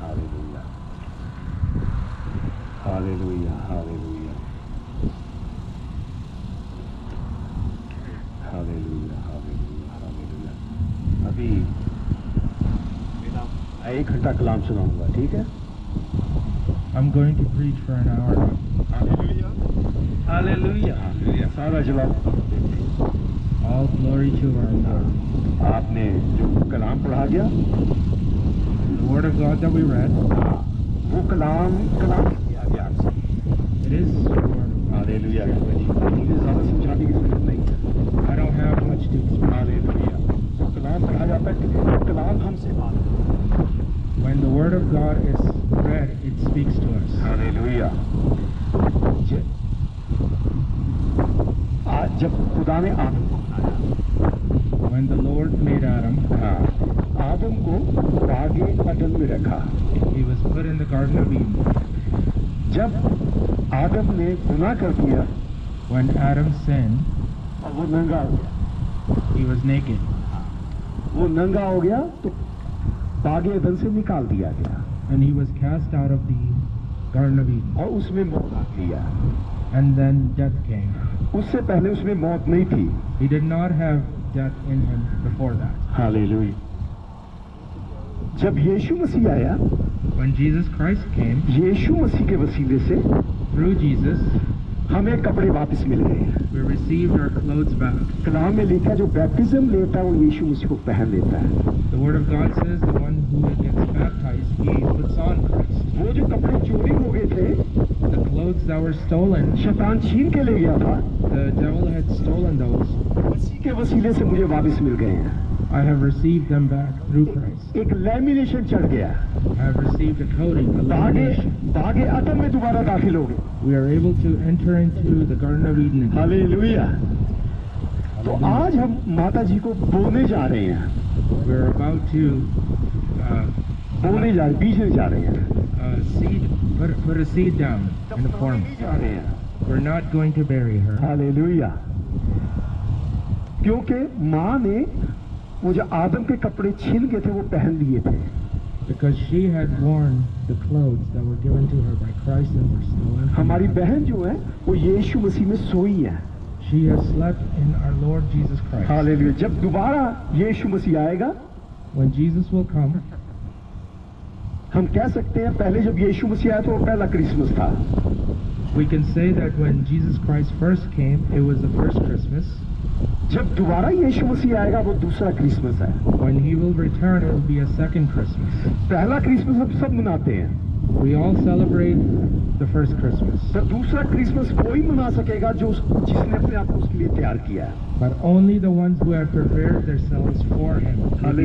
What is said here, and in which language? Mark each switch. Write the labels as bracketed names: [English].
[Hindi] Hallelujah, hallelujah, hallelujah, hallelujah, hallelujah, hallelujah. अभी 1 घंटा कलाम सुनाऊंगा, ठीक है? [English] I'm going to preach for an hour. [Hindi] Hallelujah, hallelujah. Hallelujah, सारा जलाल [English] All glory to our Lord. [Hindi] आपने जो कलाम पढ़ा गया, [English] The word of God that we read, [Hindi] वो कलाम किया गया आपसे। [English] it is for, [Hindi] हालेलुया, मुझे ज़्यादा समझाने की जरूरत नहीं है। [English] I don't have much to explain. [Hindi] Hallelujah, जो कलाम पढ़ा जाता है कलाम हमसे मांगता है। [English] When the word of God is read, it speaks to us. [Hindi] Hallelujah. आज जब खुदा ने आदम को बनाया, [English] When the Lord made Adam, [Hindi] आदम को बागे अदन में रखा। [English] he was put in the Garden of Eden. [Hindi] जब आदम ने गुनाह कर दिया [English] When Adam sinned, [Hindi] और वो नंगा हो गया, [English] he was naked. [Hindi] वो नंगा हो गया तो बागे अदन से निकाल दिया गया [English] And he was cast out of the Garden of Eden. [Hindi] और उसमें मौत आ गया। [English] And then death came. [Hindi] उससे पहले उसमें मौत नहीं थी। [English] He did not have death in him before that. [Hindi] Hallelujah. जब यीशु मसीह आया, [English] When Jesus Christ came, [Hindi] यीशु मसीह के वसीले से [English] through Jesus, [Hindi] हमें कपड़े वापस मिल गए। [English] we received our clothes back. [Hindi] कलाम में लिखा जो बैप्टिज्म लेता है वो यीशु मसीह को पहन लेता है। [English] The word of God says the one who gets baptized, he puts on Christ. [Hindi] वो जो कपड़े चोरी हो गए थे, [English] The clothes that were stolen, [Hindi] शैतान छीन के ले गया था, [English] the devil had stolen those. [Hindi] मसीह के वसीले से मुझे वापस मिल गए हैं। [English] I have received them back through Christ. [Hindi] एक लैमिनेशन चढ़ गया, [English] I have received a coating, a lamination. [Hindi] बागे अदन में दोबारा दाखिल हो गए। [English] We are able to enter into the Garden of Eden again. [Hindi] Hallelujah. तो आज हम माता जी को बोने जा रहे हैं, [English] We're about to [Hindi] बोने बीजने जा रहे हैं, [English] put a seed down in the form. [Hindi] जा रहे हैं। [English] We're not going to bury her. [Hindi] Hallelujah. क्योंकि माँ ने वो जो आदम के कपड़े छीन गए थे वो पहन लिए थे। [English] Because she had worn the clothes that were given to her by Christ and were stolen. [Hindi] हमारी बहन जो है वो यीशु मसीह में सोई है। [English] She has slept in our Lord Jesus Christ. [Hindi] Hallelujah. जब दोबारा यीशु मसीह आएगा, [English] When Jesus will come, [Hindi] हम कह सकते हैं पहले जब यीशु मसीह आया तो वो पहला क्रिसमस था। [English] we can say that when Jesus Christ first came, it was the first Christmas. [Hindi] जब दोबारा यीशु मसीह आएगा वो दूसरा क्रिसमस है। [English] When he will return, it will be a second Christmas. [Hindi] पहला क्रिसमस हम सब मनाते हैं, [English] We all celebrate the first Christmas, [Hindi] पर दूसरा क्रिसमस कोई मना सकेगा जो जिसने अपने आप को उसके लिए तैयार किया है। [English] but only the ones who have prepared themselves for him will be able to